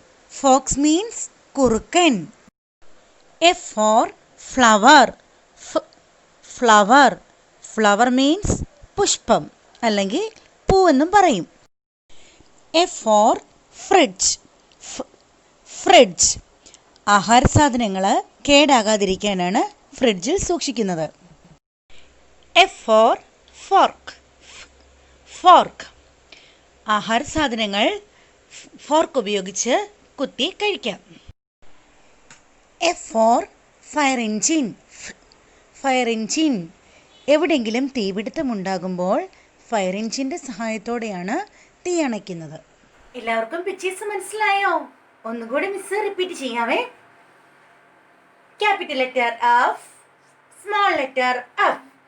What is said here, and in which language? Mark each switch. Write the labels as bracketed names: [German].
[English] Fox means കുറുക്കൻ. F for flower. Flower. Flower means [Malayalam] പുഷ്പം അല്ലെങ്കിൽ പൂവെന്നും പറയും. [English] F for fridge. Fridge. [Malayalam] ആഹാര സാധനങ്ങൾ കേടാകാതിരിക്കാനാണ് ഫ്രിഡ്ജിൽ സൂക്ഷിക്കുന്നത്. [English] F for fork. Fork. [Malayalam] ആഹാര സാധനങ്ങൾ ഫോർക്ക് ഉപയോഗിച്ച് കുത്തി കഴിക്കാം. [English] F for fire engine. Fire engine. [Malayalam] എവിടെയെങ്കിലും തീപിടുത്തമുണ്ടാകുമ്പോൾ ഫയർ എഞ്ചിൻ്റെ സഹായത്തോടെയാണ് തീ അണയ്ക്കുന്നത്. എല്ലാവർക്കും പിക്ചേഴ്സ് മനസ്സിലായോ? ഒന്നുകൂടി miss repeat ചെയ്യാവേ. Capital letter F, small letter F.